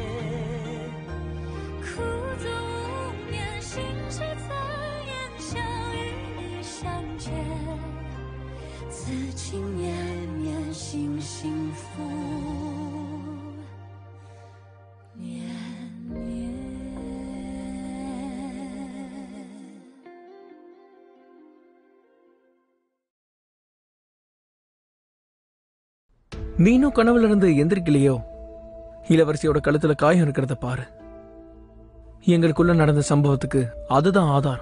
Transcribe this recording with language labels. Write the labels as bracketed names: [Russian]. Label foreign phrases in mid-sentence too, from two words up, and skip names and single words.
[Chinese] 苦足无眠，心事残言，想与你相见，此情绵绵，心幸福绵绵。 [Tamil] நீனும் கனவுல இருந்து எந்திரிக்கலையோ? இளவரசியோட கழுத்துல காயம் இருக்கிறத பாரு. எங்களுக்குள்ள நடந்த சம்பவத்துக்கு அதுதான் ஆதாரம்.